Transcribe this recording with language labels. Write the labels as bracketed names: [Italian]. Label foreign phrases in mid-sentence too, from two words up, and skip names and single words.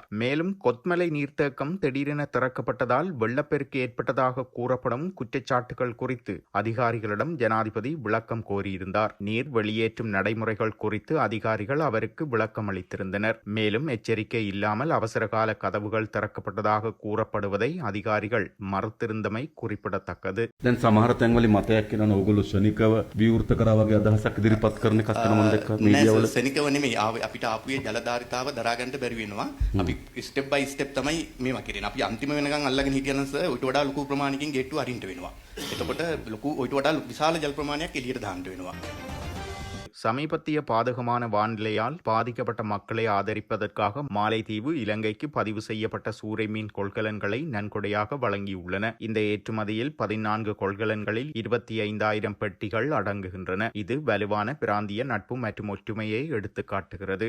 [Tamil] மேலும் கொத்மலை நீர்த்தேக்கம் திடீரென திறக்கப்பட்டதால் வெள்ளப்பெருக்கு ஏற்பட்டதாக கூறப்படும் குற்றச்சாட்டுகள் குறித்து அதிகாரிகளிடம் ஜனாதிபதி விளக்கம் கோரியிருந்தார். நீர் வெளியேற்றும் நடைமுறைகள் குறித்து அதிகாரிகள் அவருக்கு விளக்கம் அளித்திருந்தனர். மேலும் எச்சரிக்கை இல்லாமல் அவசரகால கதவுகள் திறக்கப்பட்டதாக கூறப்படுவதை அதிகாரிகள் மறுத்திருந்தமை குறிப்பிடத்தக்கது. [Sinhala] දැන් සමහර තැන්වලින් මතයක් එනවා ඕගොල්ලෝ ශනිකව විවෘත කරා වගේ අදහසක් ඉදිරිපත් කරන එකක් කරන මම දැක්කා මීඩියාවල. ශනිකව නෙමෙයි අපිට ආපුවේ ජලධාරිතාව දරා ගන්න බැරි වෙනවා. අපි [English] step by step [Sinhala] තමයි මේවා කරන්නේ. අපි අන්තිම වෙනකන් අල්ලගෙන හිටියනම් සර් ඊට වඩා ලොකු ප්‍රමාණයකින් ගේට්ටු අරින්න වෙනවා. එතකොට ලොකු ඊට වඩා විශාල ජල ප්‍රමාණයක් එළියට දාන්න වෙනවා. [Tamil] சமீபத்திய பாதகமான வானிலையால் பாதிக்கப்பட்ட மக்களை ஆதரிப்பதற்காக மாலைதீவு இலங்கைக்கு பதிவு செய்யப்பட்ட சூறை மீன் கொள்கலன்களை நன்கொடையாக வழங்கியுள்ளன. இந்த ஏற்றுமதியில் 14 கொள்கலன்களில் 25,000 பெட்டிகள் அடங்குகின்றன. இது வலுவான பிராந்திய நட்பு மற்றும் ஒற்றுமையை எடுத்துக்காட்டுகிறது.